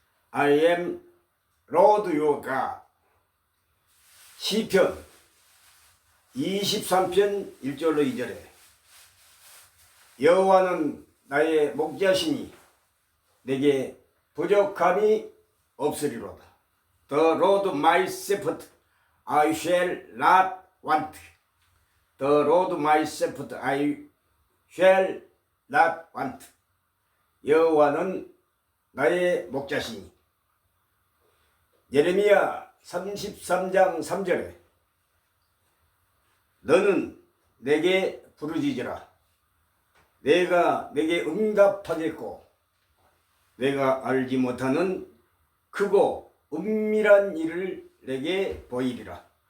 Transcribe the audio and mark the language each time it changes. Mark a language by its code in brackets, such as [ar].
[en] I am Lord your God. [ko] 시편 23편 1절로 2절에 여호와는 나의 목자시니 내게 부족함이 없으리로다. [en] The Lord my shepherd, I shall not want. The Lord my shepherd, I shall not want. [ko] 여호와는 나의 목자시니. 예레미야 33장 3절에 너는 내게 부르짖으라. 내가 내게 응답하겠고 내가 알지 못하는 크고 은밀한 일을 내게 보이리라.